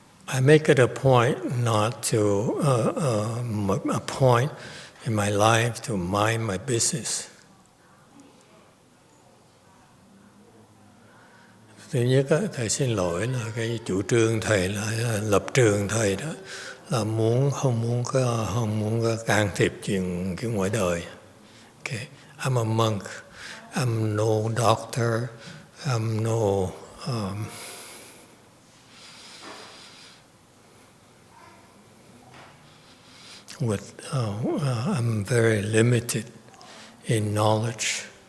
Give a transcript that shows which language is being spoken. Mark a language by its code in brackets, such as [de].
[en] I make it a point not to, a point in my life to mind my business. [vi] Thứ nhất, Thầy xin lỗi là cái chủ trương Thầy là lập trường Thầy đó là không muốn can thiệp chuyện ngoài đời. [en] Okay. I'm a monk. I'm no doctor. I'm no I'm very limited in knowledge.